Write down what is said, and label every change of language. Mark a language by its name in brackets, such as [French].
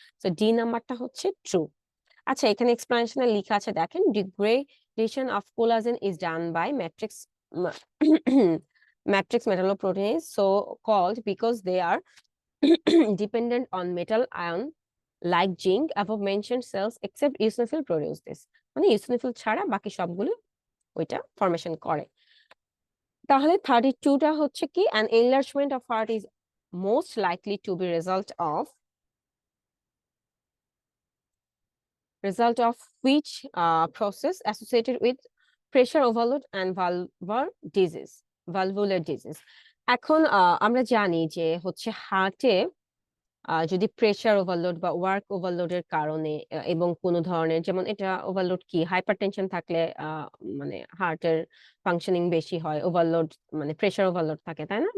[Bangla] তো ডি নাম্বারটা হচ্ছে ট্রু। আচ্ছা, এখানে এক্সপ্লেনেশনে লেখা আছে, দেখেন [English] Degradation of collagen is done by matrix matrix metalloproteinase, so called because they are dependent on metal ion like zinc. Above mentioned cells except eosinophil produce this, [Bangla] মানে eosinophil ছাড়া বাকি সবগুলো ওইটা ফরমেশন করে। তাহলে 32টা হচ্ছে কি? [English] an enlargement of heart is most likely to be result of which process associated with pressure overload and valvular disease। [Bangla] এখন আমরা জানি যে হচ্ছে হার্টে যদি প্রেসার ওভারলোড বা ওয়ার্ক ওভারলোডের কারণে এবং কোনো ধরনের, যেমন এটা ওভারলোড কি, হাইপারটেনশন থাকলে মানে হার্টের ফাংশনিং বেশি হয়, ওভারলোড মানে প্রেসার ওভারলোড থাকে, তাই না?